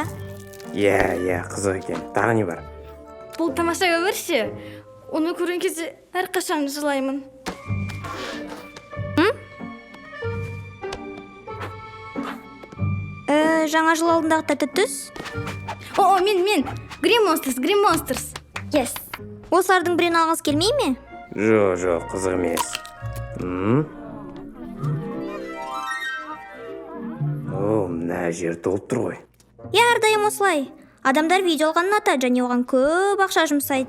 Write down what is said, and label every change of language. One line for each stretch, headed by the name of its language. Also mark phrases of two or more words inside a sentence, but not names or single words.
Kazakh: Иә, қызық екен. Тағы не бар? Бұл тамаша өмір ше. Оны көрген кезде әрқашан жылаймын. Жаңа жыл алдындағы тәтті түс? Мен. Green Monsters. Yes. Осылардың бірін алғыңыз келмей ме? Жоқ, қызық емес. Мына жер толып тұр ғой. Әрдайым осылай. Адамдар видео алғанын ұнатады және оған көп ақша жұмсайды.